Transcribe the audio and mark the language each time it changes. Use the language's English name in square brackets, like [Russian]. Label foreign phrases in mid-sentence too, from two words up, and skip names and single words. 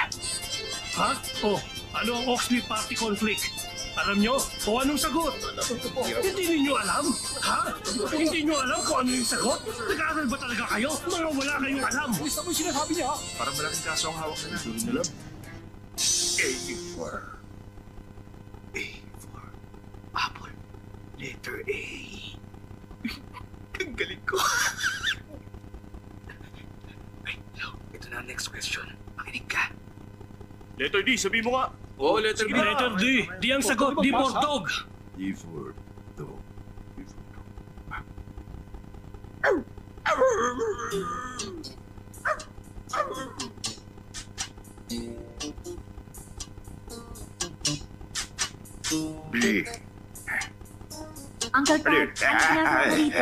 [Filipino] Ha? Oh, ano ang Oxley Party Conflict? Alam nyo? O anong sagot? Hindi ninyo alam? Ha? Hindi nyo alam kung ano yung sagot? Nag-aaral ba talaga kayo? Mga wala kayong alam. Isa mo yung sinasabi niya, ha? Parang malaking kaso ang hawak nila. Hindi rin alam. A4. A4. [English] Apple. Letter A. [Filipino] Ang galing ko. Ay, hello. Ito na ang [English] next question. [Filipino] Makinig ka. [English] Letter D, [Filipino] sabi mo nga. Oo, [English] letter B. Letter D. [Filipino] Di ang sagot. [English] D for dog. D for dog. D for dog. B. [Filipino] Uncle Pat, ano ginagawa mo rito?